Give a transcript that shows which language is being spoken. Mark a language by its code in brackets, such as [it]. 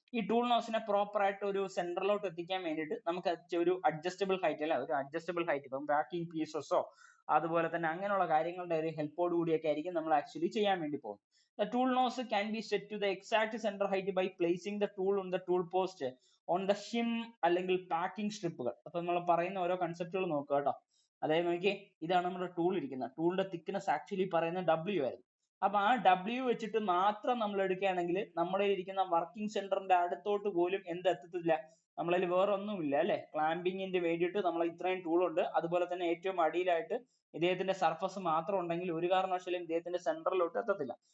[ml] ഈ tool നോസിനെ proper ആയിട്ട് ഒരു സെന്ററിലോട്ട് എത്തിക്കാൻ വേണ്ടിയിട്ട് നമുക്ക് ഒരു അഡ്ജസ്റ്റബിൾ ഹൈറ്റ്, അല്ല ഒരു അഡ്ജസ്റ്റബിൾ ഹൈറ്റ്, ഇപ്പം ബാക്കിംഗ് പീസസോ അതുപോലെ തന്നെ അങ്ങനെയുള്ള കാര്യങ്ങളുടെ ഒരു ഹെൽപ്പോട് കൂടിയൊക്കെ ആയിരിക്കും നമ്മൾ ആക്ച്വലി ചെയ്യാൻ വേണ്ടി പോകുന്നത്. [en] The tool nose can be set to the exact center height by placing the tool on the tool post on the shim [ml] അല്ലെങ്കിൽ പാക്കിംഗ് സ്ട്രിപ്പുകൾ. അപ്പൊ നമ്മൾ പറയുന്ന ഓരോ കൺസെപ്റ്റുകൾ നോക്കുക കേട്ടോ. അതായത് നോക്കിയേ, ഇതാണ് നമ്മുടെ ടൂൾ ഇരിക്കുന്നത്. ടൂളിന്റെ തിക്നെസ് ആക്ച്വലി പറയുന്നത് W ആയിരുന്നു. അപ്പൊ ആ W വെച്ചിട്ട് മാത്രം നമ്മൾ എടുക്കുകയാണെങ്കിൽ നമ്മുടെ ഇരിക്കുന്ന വർക്കിംഗ് സെന്ററിന്റെ അടുത്തോട്ട് പോലും എന്തെത്തത്തില്ല, നമ്മളതിൽ വേറെ ഒന്നുമില്ല അല്ലെ. ക്ലാമ്പിങ്ങിന് വേണ്ടിയിട്ട് നമ്മൾ ഇത്രയും ടൂൾ ഉണ്ട്. അതുപോലെ തന്നെ ഏറ്റവും അടിയിലായിട്ട് ഇദ്ദേഹത്തിന്റെ സർഫസ് മാത്രം ഉണ്ടെങ്കിൽ ഒരു കാരണവശാലും ഇദ്ദേഹത്തിന്റെ സെന്ററിലോട്ട് എത്തത്തില്ല.